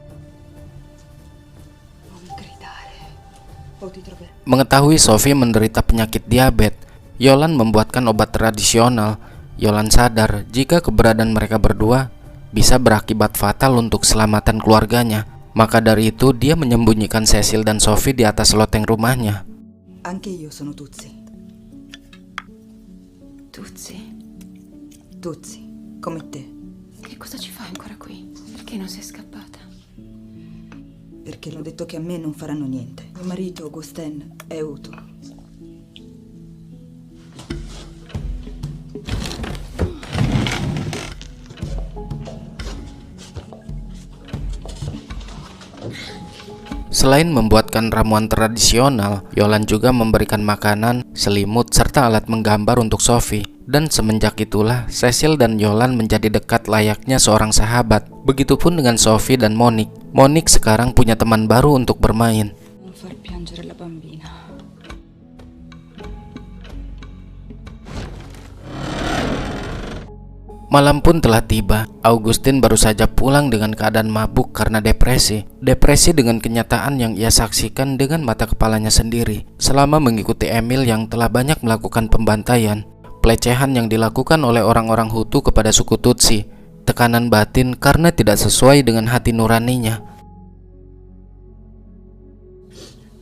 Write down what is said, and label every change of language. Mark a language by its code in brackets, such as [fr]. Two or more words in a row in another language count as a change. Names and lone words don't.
[id] Mengetahui Sophie menderita penyakit diabetes, Yolan membuatkan obat tradisional. Yolan sadar jika keberadaan mereka berdua bisa berakibat fatal untuk keselamatan keluarganya. Maka dari itu dia menyembunyikan Cecil dan Sophie di atas loteng rumahnya. [it] Anche io sono Tutsi. Tutsi, Tutsi, come te. che cosa ci fai ancora qui? Perché non sei scappata? Perché l'ho detto che a me non faranno niente. Mio marito, Augustin, è Hutu. [id] Selain membuatkan ramuan tradisional, Yolan juga memberikan makanan, selimut, serta alat menggambar untuk Sophie. Dan semenjak itulah, Cecil dan Yolan menjadi dekat layaknya seorang sahabat. Begitupun dengan Sophie dan Monique. Monique sekarang punya teman baru untuk bermain. [it] Non far piangere la bambina. [id] Malam pun telah tiba. Augustin baru saja pulang dengan keadaan mabuk karena depresi. Depresi dengan kenyataan yang ia saksikan dengan mata kepalanya sendiri selama mengikuti Emil yang telah banyak melakukan pembantaian, pelecehan yang dilakukan oleh orang-orang Hutu kepada suku Tutsi, tekanan batin karena tidak sesuai dengan hati nuraninya.